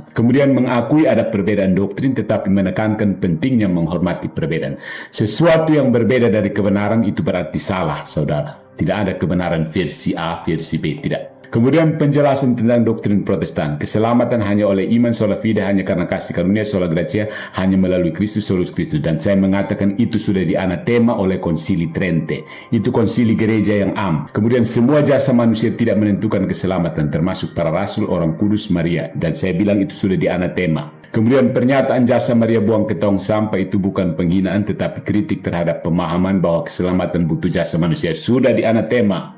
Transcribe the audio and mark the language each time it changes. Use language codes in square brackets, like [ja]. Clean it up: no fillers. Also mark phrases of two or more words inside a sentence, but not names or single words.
[id] Kemudian mengakui ada perbedaan doktrin, tetapi menekankan pentingnya menghormati perbedaan. Sesuatu yang berbeda dari kebenaran itu berarti salah, saudara. Tidak ada kebenaran versi A, versi B, tidak. Kemudian penjelasan tentang doktrin Protestan. Keselamatan hanya oleh iman [la] sola fide, [id] hanya karena kasih karunia [la] sola gratia, [id] hanya melalui Kristus [la] solus Kristus. [id] Dan saya mengatakan itu sudah dianatema oleh Konsili Trente. Itu konsili gereja yang am. Kemudian semua jasa manusia tidak menentukan keselamatan, termasuk para rasul, orang kudus, Maria. Dan saya bilang itu sudah dianatema. Kemudian pernyataan jasa Maria buang ke tong sampah itu bukan penghinaan, tetapi kritik terhadap pemahaman bahwa keselamatan butuh jasa manusia, sudah dianatema.